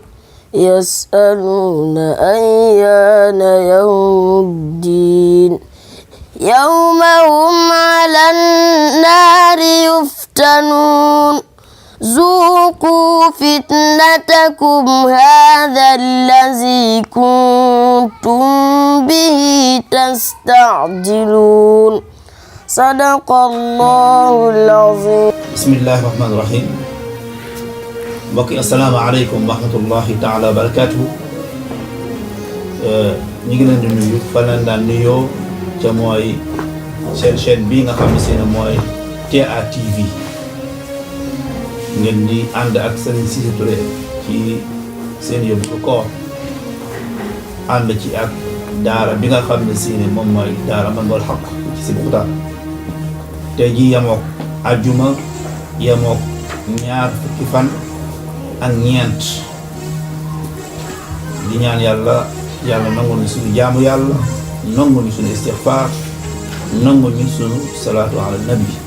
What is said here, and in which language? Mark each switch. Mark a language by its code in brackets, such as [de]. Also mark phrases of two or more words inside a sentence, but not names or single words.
[ar] يسألون أيان يوم الدين يوم هم على النار يفتنون ذوقوا فتنتكم هذا الذي كنتم به تستعجلون صدق الله العظيم. بسم الله الرحمن الرحيم. [wo] mbokk yi [ar] السلام عليكم ورحمة الله تعالى وبركاته. [wo] ñu ngi leen di nuyu fa leen daan nuyoo ca mooy seen chaîne bii nga xam ne seen mooy TA TV ngeen di ànd ak Serigne Cissé Touré ci seen yóbbalu koor ànd ci ak daara bi nga xam ne seen moom mooy daara Manbahoul Haqqi ci Sébikotane tey jii yemook ajjuma yemook ñaar fukki fan ak ñeent di ñaan yàlla nangu ñu suñu jaamu yàlla nangu ñu suñu istighfar nangu ñu suñu [ar] صلاة على النبي.